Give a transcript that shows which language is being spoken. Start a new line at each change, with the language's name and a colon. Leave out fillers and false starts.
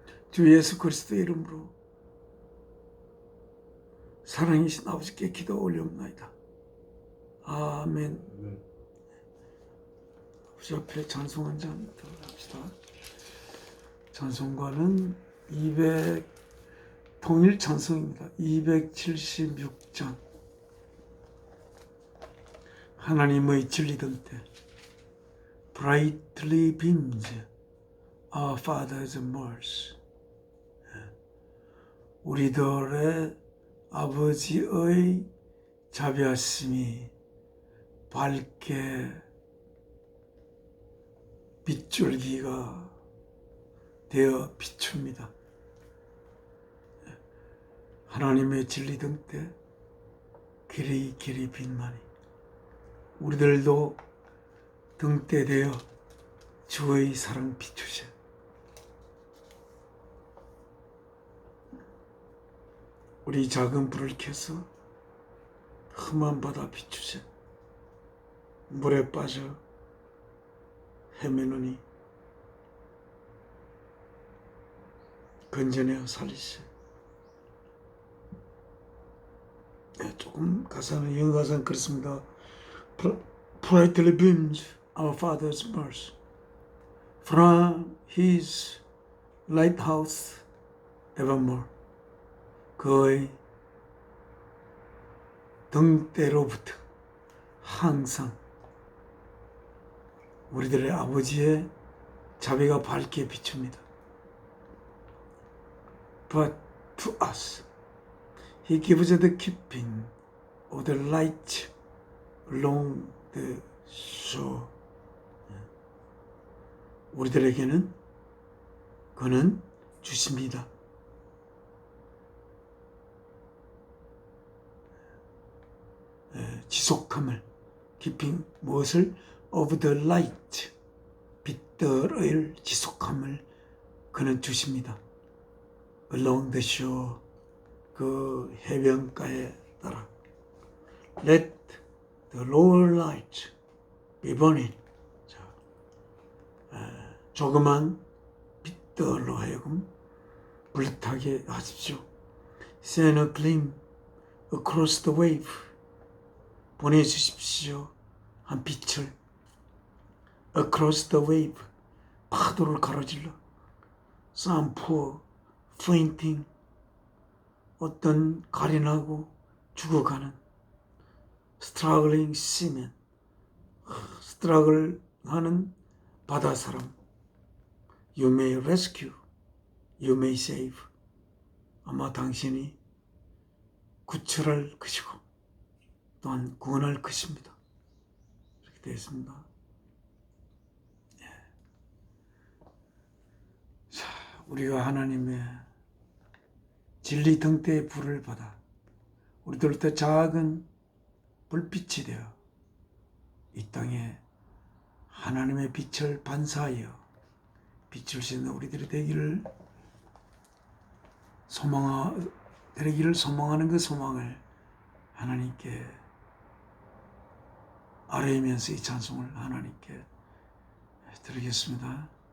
Korean: 주 예수 그리스도의 이름으로 사랑이신 아버지께 기도 올려옵나이다. 아멘. 아버지 앞에 찬송 한 잔 더 합시다. 찬송가는 통일 찬송입니다. 276장. 하나님의 진리던 때
English: Brightly beams our Father's mercy.
Korean: 우리들의 아버지의 자비하심이 밝게 빗줄기가 되어 비춥니다. 하나님의 진리 등대 길이 길이 빛나니 우리들도 등대 되어 주의 사랑 비추세. 우리 작은 불을 켜서 험한 바다 비추세. 물에 빠져 헤매느니 건져내어 살리세. 조금 가사는 영어 가사는 그렇습니다.
English: Brightly beams our Father's mercy from His lighthouse evermore.
Korean: 그의 등대로부터 항상 우리들의 아버지의 자비가 밝게 비춥니다.
English: But to us He gives the keeping of the light along the shore.
Korean: 우리들에게는 그는 주십니다. 지속함을, keeping 무엇을?
English: of the light,
Korean: 빛들의 지속함을 그는 주십니다.
English: along the shore,
Korean: 그 해변가에 따라.
English: Let the lower light be burning.
Korean: 조그만 빛들로 하여금 불타게 하십시오.
English: Send a gleam across the wave.
Korean: 보내주십시오. 한 빛을.
English: Across the wave.
Korean: 파도를 가로질러.
English: Some poor fainting.
Korean: 어떤 가련하고 죽어가는
English: struggling seaman,
Korean: struggle 하는 바다 사람.
English: You may rescue, you may save.
Korean: 아마 당신이 구출할 것이고 또한 구원할 것입니다. 이렇게 되어 있습니다. 자, 우리가 하나님의 진리 등대의 불을 받아 우리들도 작은 불빛이 되어 이 땅에 하나님의 빛을 반사하여 비출 수 있는 우리들이 되기를 소망하는 그 소망을 하나님께 아뢰면서 이 찬송을 하나님께 드리겠습니다.